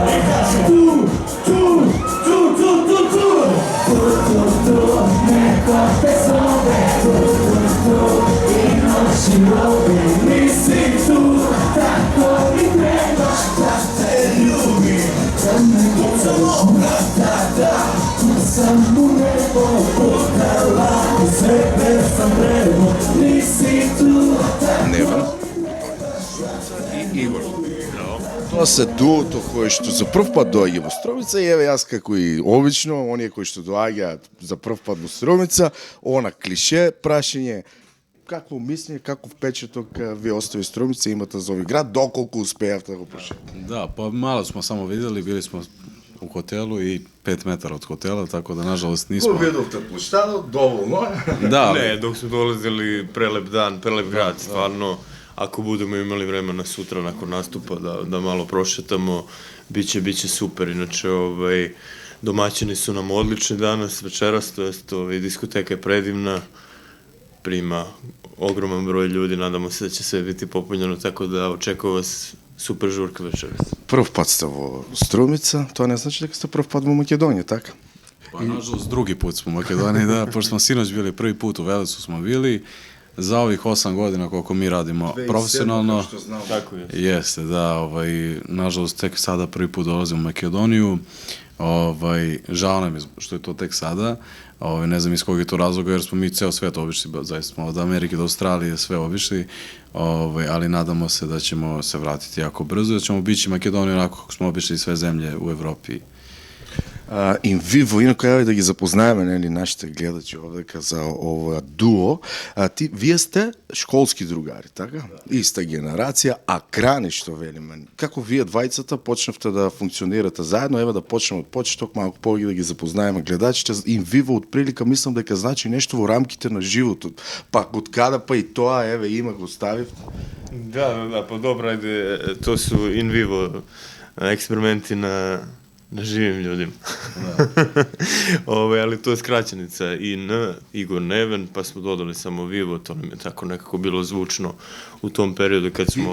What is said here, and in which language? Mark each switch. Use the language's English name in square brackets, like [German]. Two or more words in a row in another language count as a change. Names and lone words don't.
[Serbian] I kažem tu, neko te zove, i noći ove, nisi tu, tako mi trebaš da te ljubim, da me gledaš, tu sam u nebo putala, u sebe sam vrelo, nisi tu, tako i Igor. [Macedonian] To се дуото кое што за прв пат доаѓа во Стромица и еве јас како и обично, оние кои што доаѓаат за прв пат во Стромица, она клише прашање, какво мислење, каков впечаток ви остави Стромица, имате за овој град, доколку успеавте да го прошете? [Serbian] Да, па мало смо само видели, били смо у хотелу и 5 метара од хотела, така да нажалост нисмо. [Macedonian] Кој видовте площадот, доволно? [Serbian] Да, Ne, dok smo dolazili, prelep dan, prelep grad, stvarno. Ako budemo imali vremena sutra nakon nastupa da malo prošetamo, biće super. Inače, domaćini su nam odlični danas, večeras, to jest diskoteka je predivna, prima ogroman broj ljudi, nadamo se da će sve biti popunjeno, tako da očekujem vas super žurka večeras. [Macedonian] Прв пат сте во Струмица, тоа не значи дека сте прв пат во Македонија, така? [Serbian] па нажалост други пут smo u Makedoniji, da, pošto smo sinoć bili prvi put u Velesu smo bili, za ovih 8 godina koliko mi radimo profesionalno, Tako je. jeste, da, nažalost tek sada prvi put dolazim u Makedoniju, žao nam je što je to tek sada, ne znam iz kog je to razloga, jer smo mi ceo svet obišli, zaista smo od Amerike do Australije sve obišli, ali nadamo se da ćemo se vratiti jako brzo, da ćemo bići Makedoniju onako kako smo obišli sve zemlje u Evropi. [Macedonian] In vivo, инако ја да ги запознаеме нели нашите гледачи овдека за ова дуо. Вие сте школски другари, така? Иста генерација, а крани што велиме. Како вие двајцата почнавте да функционирате заедно? Ева да почнеме од почеток, малку повеќе да ги запознаеме гледачите. In vivo од прилика мислам дека значи нешто во рамките на животот. Пак од када па и тоа, еве има го ставивте. [Serbian] Da, pa dobro, ajde, to su [Latin] in vivo [Serbian] eksperimenti na živim ljudima. Ali to je skraćenica IN, Igor Neven, pa smo dodali samo Vivo, to nam je tako nekako bilo zvučno u tom periodu kad smo...